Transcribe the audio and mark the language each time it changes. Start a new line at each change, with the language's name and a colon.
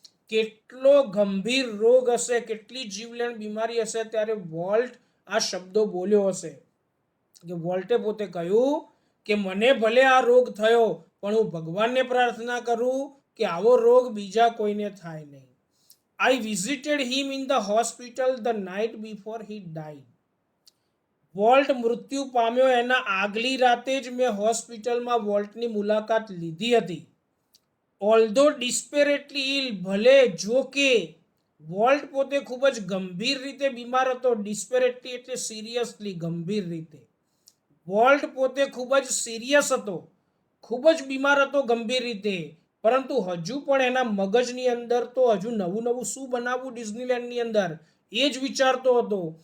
Gujarati: કેટલો ગંભીર રોગ હશે, કેટલી જીવલેણ બીમારી હશે, ત્યારે વોલ્ટ આ શબ્દો બોલ્યો હશે. કે વોલ્ટે પોતે કહ્યું કે મને ભલે આ રોગ થયો, પણ હું ભગવાનને પ્રાર્થના કરું કે આવો રોગ બીજા કોઈને થાય નહીં.
English: I visited him in the hospital the night before he died.
Gujarati: Volt મૃત્યુ પામ્યો એના આગલી રાતે જ મેં હોસ્પિટલમાં વોલ્ટની મુલાકાત લીધી હતી.
English: although desperately ill,
Gujarati: ભલે જો કે વોલ્ટ પોતે ખૂબ જ ગંભીર રીતે બીમાર હતો. ડિસ્પેરેટલી એટલે સિરિયસલી, ગંભીર રીતે. વોલ્ટ પોતે ખૂબ જ સિરિયસ હતો, ખૂબ જ બીમાર હતો ગંભીર રીતે, પરંતુ હજુ પણ એના મગજની અંદર તો હજુ નવું નવું શું બનાવવું ડિઝનીલેન્ડની અંદર એ જ વિચારતો હતો.